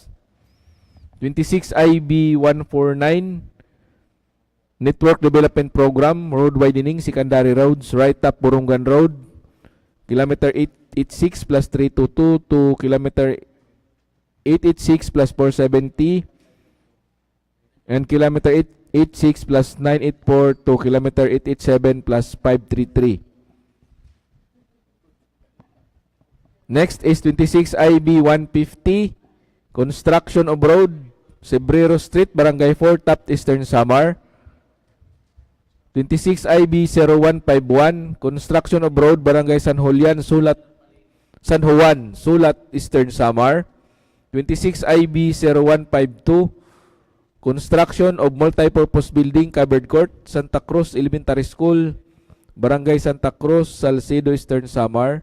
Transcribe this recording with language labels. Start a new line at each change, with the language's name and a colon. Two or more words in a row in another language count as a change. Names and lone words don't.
English: 26 IB 149, Network Development Program, Road Widening, Secondary Roads, Wright-Taft-Borongan Road, Kilometer 886 plus 322 to Kilometer 886 plus 470, and Kilometer 886 plus 984 to Kilometer 887 plus 533. Next is 26 IB 150, Construction of Road, Cebreros Street, Barangay 4, Taft, Eastern Samar. 26 IB 0151, Construction of Road, Barangay San Juan, Sulat, Eastern Samar. 26 IB 0152, Construction of Multipurpose Building, Covered Court, Santa Cruz Elementary School, Barangay Santa Cruz, Salcedo, Eastern Samar.